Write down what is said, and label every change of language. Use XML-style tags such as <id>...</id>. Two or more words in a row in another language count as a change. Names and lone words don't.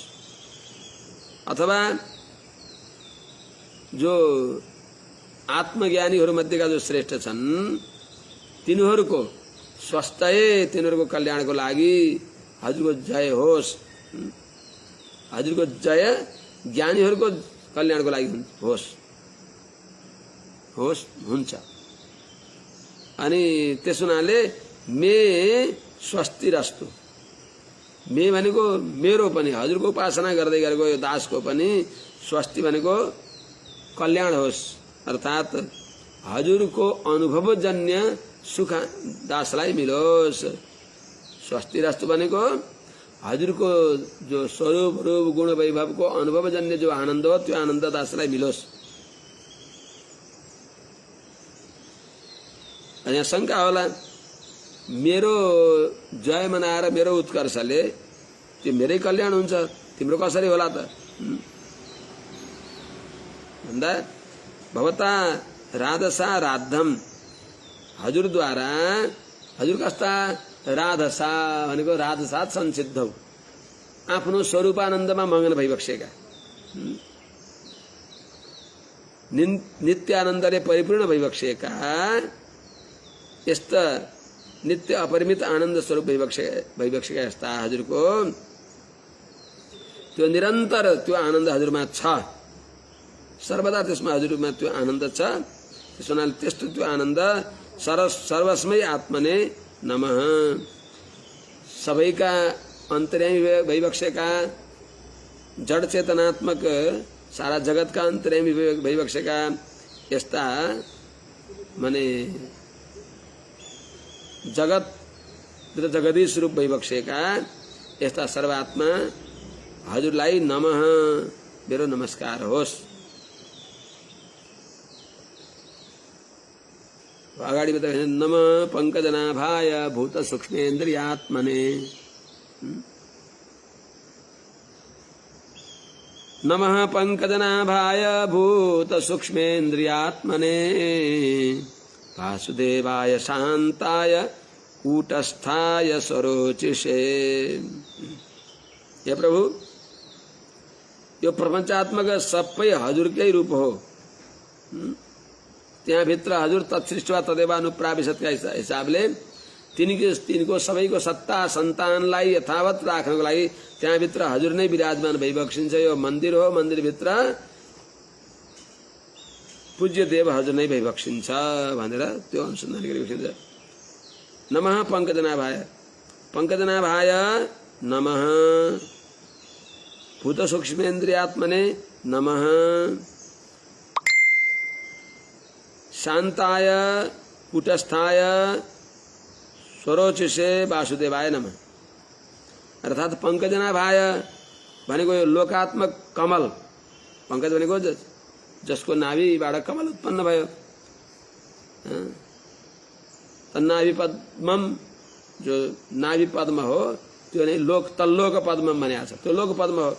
<ne>अथवा जो आत्मज्ञानीहरू मध्येका जो श्रेष्ठ छन् तिनीहरूको स्वस्थय, तिनीहरूको कल्याणको लागि हजुरको जय होस्, हजुरको जय ज्ञानीहरूको कल्याणको लागि होस्, होस्, हुन्छ। अनि त्यस हुनाले</ne> <sa>मे स्वस्तिरस्तु,</sa> <ne>मे भनेको मेरो पनि, हजुरको उपासना गर्दै गरेको यो दासको पनि स्वस्ति भनेको कल्याण होस्, अर्थात हजुरको अनुभवजन्य सुख दासलाई मिलोस्। स्वस्तिरस्तु भनेको हजुरको जो स्वरूप रूप गुण वैभवको अनुभवजन्य जो आनन्द हो त्यो आनन्द दासलाई मिलोस्। यहाँ शंका होला, मेरो जय मनाएर मेरो उत्कर्षले त्यो मेरै कल्याण हुन्छ, तिम्रो कसरी होला त भन्दा</ne> <sa>भवता राधसा राद्धम,</sa> <ne>हजुरद्वारा हजुर कस्ता राधसा भनेको राधसात संसिद्धौ आफ्नो स्वरूपानन्दमा मगन भइबक्सेका नित्यानन्दले परिपूर्ण भइबक्सेका यस्ता नित्य अपरिमित आनन्द स्वरूप भइबक्सेका यस्ता हजुरको त्यो निरन्तर त्यो आनन्द हजुरमा छ सर्वदा त्यसमा हजुरमा त्यो आनन्द छ त्यसोनाले त्यस्तो त्यो आनन्द</ne> <sa>सर्वस्मै आत्मने नमः</sa> <ne>सबैका अन्तर्यामी भइबक्सेका जड चेतनात्मक सारा जगतका अन्तर्यामी भइबक्सेका यस्ता माने जगत र जगदीश रूप भइबक्सेका यस्ता सर्वात्मा हजुरलाई नमः मेरो नमस्कार होस्। अगाडि बताए</ne> <sa>नमः पंकजनाभाय भूत सूक्ष्मेन्द्रियात्मने नमः पंकजनाभाय भूत सूक्ष्मेन्द्रियात्मने वासुदेवाय शांताय कूटस्थाय सरोचिषे।</sa> <ne>हे प्रभु यो प्रपंचात्मक सबै हजुरकै रूप हो त्यहाँ भित्र हजुर तत्सृष्टवा तदेवानुप्राविशतका हिसाबले तिनको सबैको सत्ता सन्तानलाई यथावत राख्नको लागि त्यहाँ भित्र हजुर नै विराजमान भइबक्सिन्छ। यो मन्दिर हो, मन्दिर भित्र पूज्य देव हजुर नै भइबक्सिन्छ भनेर त्यो अनुसन्धान गरिबक्सिन्छ।</ne> <sa>नमः पंकजनाभाय पंकजनाभाय नमः भूत सूक्ष्मेन्द्रियात्मने नमः शांताय कूटस्थाय स्वरोचिषे वासुदेवाय नमः।</sa> <ne>अर्थात पंकजनाभाय भनेको यो लोकात्मक कमल, पंकज भनेको जसको नाभिबाट कमल उत्पन्न भयो,</ne> <sa>तन्नाभि पद्मम</sa> <ne>जो नाभि पद्म हो त्यो नै तल्लोक पद्म भनिएको छ, त्यो लोक पद्म हो।</ne>